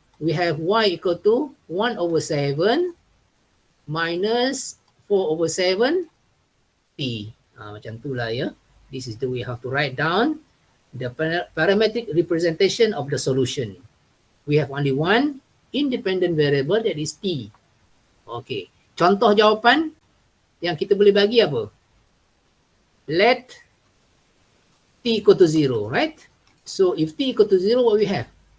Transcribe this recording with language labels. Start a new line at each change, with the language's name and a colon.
English: We have Y equal to 1 over 7 minus 4 over 7 T.
Malay: Macam itulah ya.
English: This is the way how to write down the parametric representation of the solution. We have only one independent variable, that is T. Okay.
Malay: Contoh jawapan yang kita boleh bagi apa?
English: Let T equal to 0, right? So, if T equal to 0, what we have?